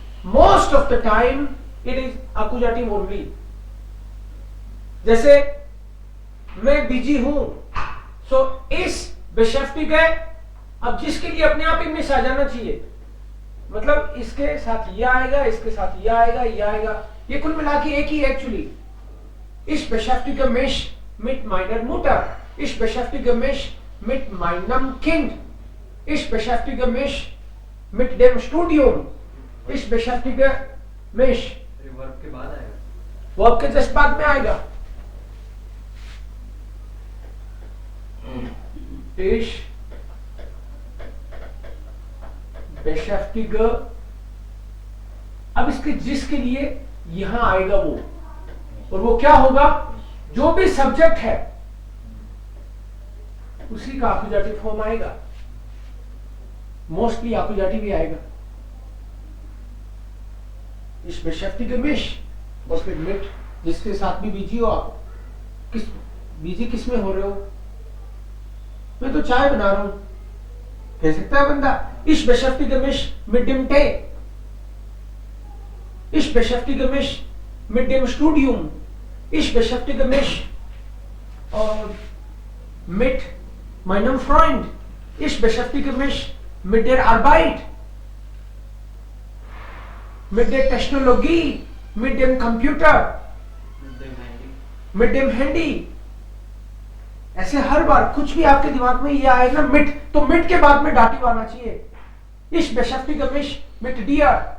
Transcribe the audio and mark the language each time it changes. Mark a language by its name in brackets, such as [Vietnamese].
[English] Most of the time it is accusative only. [Hindi] जैसे मैं busy हूं, सो इस बेशेफ्टिक है. अब जिसके लिए अपने आप ही मिस आ जाना चाहिए, मतलब इसके साथ ये आएगा, इसके साथ ये आएगा, ये आएगा, ये कुल मिला के एक ही actually. [German] Ich beschäftige mich mit meiner Mutter. Ich beschäftige mich mit meinem Kind. Ich beschäftige mich mit dem Studium. Ich beschäftige mich. [Hindi] Verb के बाद आएगा. वर्ब के जस्ट बाद में आएगा. [German] Ich beschäftige. [Hindi] अब इसके जिसके लिए यहां आएगा वो, और वो क्या होगा, जो भी सब्जेक्ट है उसी का आकुजाटिव फॉर्म आएगा. मोस्टली आकुजाटिव ही आएगा. [German] Ich beschäftige mich [Hindi] और फिर mit, जिसके साथ भी बिजी हो आप. बिजी किस में हो रहे हो? मैं तो चाय बना रहा हूं, कह सकता है बंदा. [German] Ich beschäftige mich mit dem Tee. Ich beschäftige mich mit dem Studium. Ich beschäftige mich mit meinem Freund. Ich beschäftige mich mit der Arbeit, mit der Technologie, mit dem Computer, mit dem Handy. [Hindi] ऐसे हर बार कुछ भी आपके दिमाग में ये आए ना मिट, तो मिट के बाद में डाटिव आना चाहिए. [German] Ich beschäftige mich mit dir.